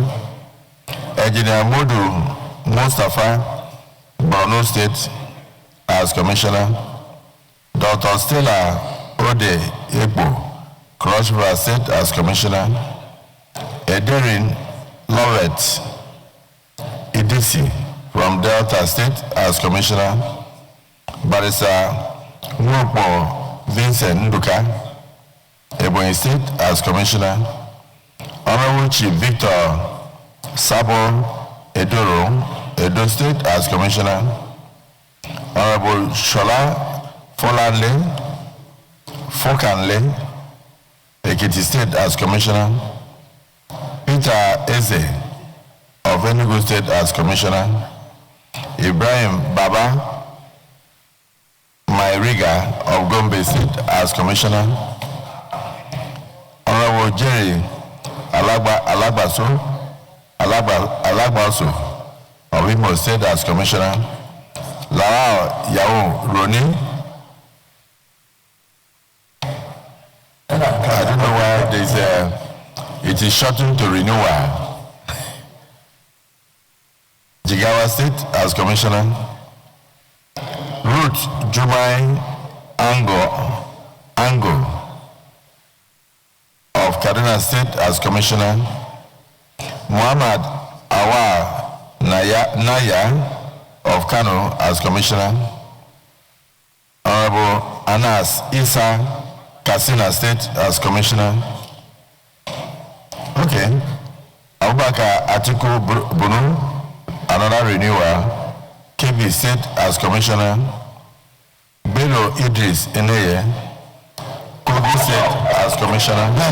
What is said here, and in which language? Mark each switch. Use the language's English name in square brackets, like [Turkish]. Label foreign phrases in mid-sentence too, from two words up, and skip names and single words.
[English] Engineer Modu Mustafa, Borno State, as commissioner. Dr. Stella Ode Ebo, Cross River State, as commissioner. Ederin Lovett Idisi from Delta State, as commissioner. Barrister Nwopo Vincent Nduka, Ebonyi State, as commissioner. Honorable Chief Victor Sabo Edoro, Edo State, as commissioner. Honorable Shola Fokanle, Ekiti State, as commissioner. Peter Eze of Enugu State, as commissioner. Ibrahim Baba Mairiga of Gombe State, as commissioner. Honorable Jerry Alagbaso of Imo State, as commissioner. Lara Yao Roni. I don't know why it is shortened to renewal. Jigawa State, as commissioner. Ruth Jumai Ango of Kaduna State, as commissioner. Muhammad Awar Naya of Kano, as commissioner. Honorable Anas Isa, Katsina State, as commissioner. Okay. Abubakar Atiku Bunu, another renewal, KB State, as commissioner. Bello Idris Eneye, Kogi State, as commissioner.